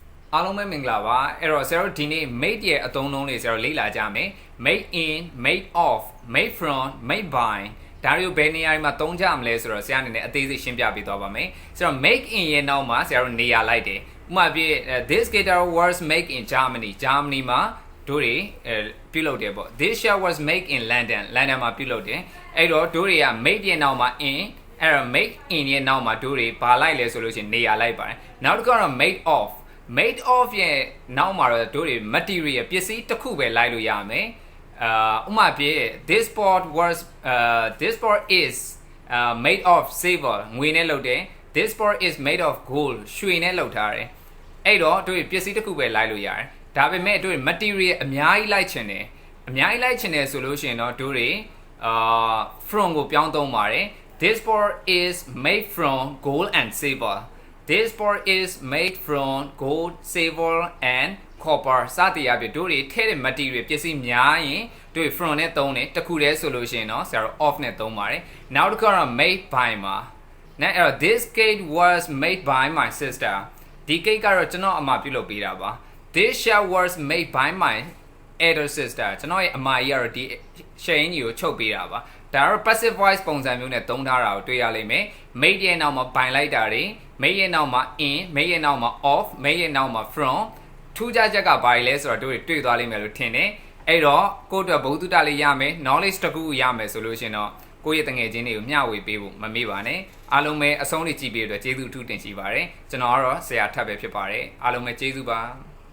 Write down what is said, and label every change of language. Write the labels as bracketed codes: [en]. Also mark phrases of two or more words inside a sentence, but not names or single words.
[my] အားလုံးပဲမင်္ဂလာပါအဲ့တော့ဆရာတို့ဒီနေ့ made ရဲ့အသုံးအနှုန်းတွေဆရာတို့လေ့လာကြမယ် [en] made in made of made from made by [my] ဒါတွေကိုဘယ်နေရာတွေမှာသုံးကြမလဲဆိုတော့ဆရာအနေနဲ့အသေးစိတ်ရှင်းပြပေးသွားပါမယ်ဆိုတော့ [en] make in [my] ရဲ့နောက်မှာဆရာတို့နေရာလိုက်တယ်ဥပမာပြ [en] this guitar was made in Germany [my] မှာတို့တွေပြုလုပ်တယ်ပေါ့ [en] this shirt was made in London [my] မှာပြုလုပ်တယ်အဲ့တော့ တို့တွေက made ရဲ့နောက်မှာ in အဲ့တော့ [en] make in [my] ရဲ့နောက်မှာတို့တွေဘာလိုက်လဲဆိုလို့ရှိရင်နေရာလိုက်ပါတယ်နောက်တစ်ခုကတော့ [en] made of [my] ရဲ့နောက်မှာတော့တို့တွေ material ပစ္စည်းတစ်ခုပဲလိုက်လို့ရမယ်ဥပမာပြ [en] this board is made of silver [my] ငွေနဲ့လုပ်တယ် [en] this board is made of gold [my] ရွှေနဲ့လုပ်ထားတယ်အဲ့ တော့တို့တွေပစ္စည်းတစ်ခုပဲလိုက်လို့ရတယ်ဒါပေမဲ့တို့တွေ material အများကြီးလိုက်ချင်တယ်ဆိုလို့ရှိရင်တော့တို့တွေfrom ကိုပြောင်းသုံးပါတယ် [en] this board is made from gold and silver This board is made from gold, silver and copper [my] စသည်အပြင်တို့တွေထည့်တဲ့ material ပစ္စည်းများရင်တို့ from နဲ့သုံးတယ်တခုတည်းဆိုလို့ရှိရင်တော့ဆရာတို့ off နဲ့သုံးပါတယ်နောက်တစ်ခုကတော့ [en] made by [my] မှာအဲ့ တော့ [en] this cake was made by my sister [my] ဒီ cake ကတော့ကျွန်တော်အမပြုလုပ်ပေးတာပါ [en] this shirt was made by my elder sister [my] ကျွန် တော်ရဲ့အမကြီးကတော့ဒီ shirt ကြီးကိုချုပ်ပေးတာပါဒါတော့ [en] passive voice [my] ပုံစံမျိုးနဲ့သုံးထားတာကိုတွေ့ရလိမ့်မယ် made ရဲ့နောက်မှာ by လိုက်တာတွေ made ရဲ့နောက်မှာ in made ရဲ့နောက်မှာ off made ရဲ့နောက်မှာ from ထူးခြားချက်ကဘာလဲဆိုတော့တို့တွေ့သွားလိမ့်မယ်လို့ထင်တယ်အဲ့တော့ကိုယ့်အတွက်ဘုသူတလေးရမယ် knowledge တစ်ခုရမယ်ဆိုလို့ရှင်တော့ကိုယ့်ရဲ့တငယ်ချင်းတွေကိုမျှဝေပေးဖို့မမေ့ပါနဲ့အားလုံးပဲအဆုံးထိကြည့်ပေးတဲ့အတွက်ကျေးဇူးအထူးတင်ရှိပါတယ်ကျွန်တော်ကတော့ဆရာထပ်ပဲဖြစ်ပါတယ်အားလုံးပဲကျေးဇူးပါ